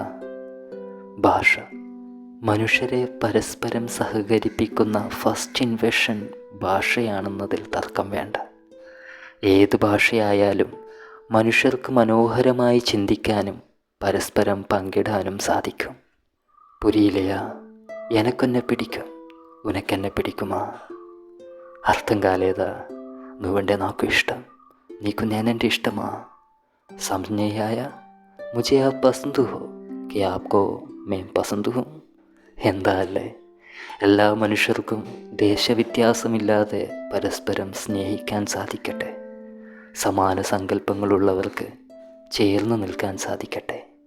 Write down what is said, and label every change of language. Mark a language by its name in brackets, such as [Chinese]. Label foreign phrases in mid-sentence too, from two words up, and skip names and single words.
[Malayalam] ഭാഷ മനുഷ്യരെ പരസ്പരം സഹകരിപ്പിക്കുന്ന [English] first invention [Malayalam] ഭാഷയാണെന്നതിൽ തർക്കം വേണ്ട. ഏത് ഭാഷയായാലും മനുഷ്യർക്ക് മനോഹരമായി ചിന്തിക്കാനും പരസ്പരം പങ്കിടാനും സാധിക്കും. [Tamil] புரியிலையா, எனக்கொன்னை பிடிக்கும், உனக்கென்னை பிடிக்குமா. [Malayalam] അർത്ഥം കാലേതാ, [Telugu] నువ్వంటే నాకు ఇష్టం, నీకు నేనంటే ఇష్టమా. [Hindi] സംജ്ഞയായ മുझे आप पसंद हो कि आपको मैं पसंद हूँ. [Malayalam] എന്താ അല്ലേ? എല്ലാ മനുഷ്യർക്കും ദേശവ്യത്യാസമില്ലാതെ പരസ്പരം സ്നേഹിക്കാൻ സാധിക്കട്ടെ. സമാന സങ്കല്പങ്ങളുള്ളവർക്ക് ചേർന്ന് നിൽക്കാൻ സാധിക്കട്ടെ.